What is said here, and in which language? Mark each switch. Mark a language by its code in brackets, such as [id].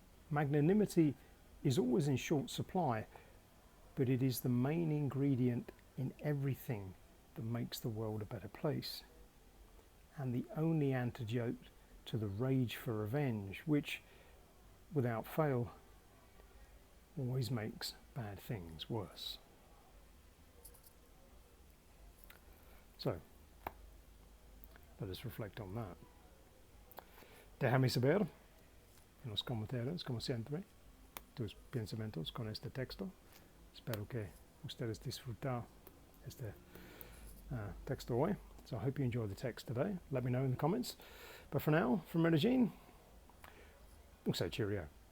[en] Magnanimity is always in short supply, but it is the main ingredient in everything that makes the world a better place, and the only antidote to the rage for revenge, which, without fail, always makes bad things worse. So, let us reflect on that. [es] Déjame saber en los comentarios, como siempre, tus pensamientos con este texto. Espero que ustedes disfruten este texto hoy. [en] So I hope you enjoyed the text today. Let me know in the comments. But for now, from Regine, we'll say cheerio.